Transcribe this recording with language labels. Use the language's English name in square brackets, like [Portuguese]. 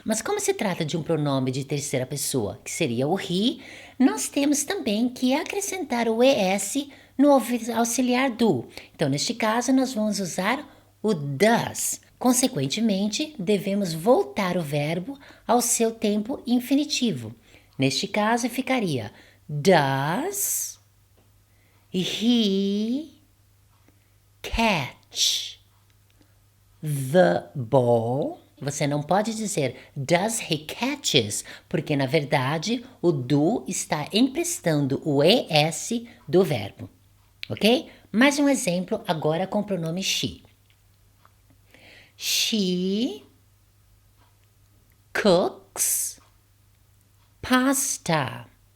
[Portuguese] Mas como se trata de um pronome de terceira pessoa, que seria o he, nós temos também que acrescentar o ES no auxiliar do. Então, neste caso, nós vamos usar o does. Consequentemente, devemos voltar o verbo ao seu tempo infinitivo. Neste caso, ficaria [English] does he catch the ball? [Portuguese] Você não pode dizer [English] does he catches, [Portuguese] porque na verdade o do está emprestando o ES do verbo, ok? Mais um exemplo agora com o pronome she. [English] She cooks pasta.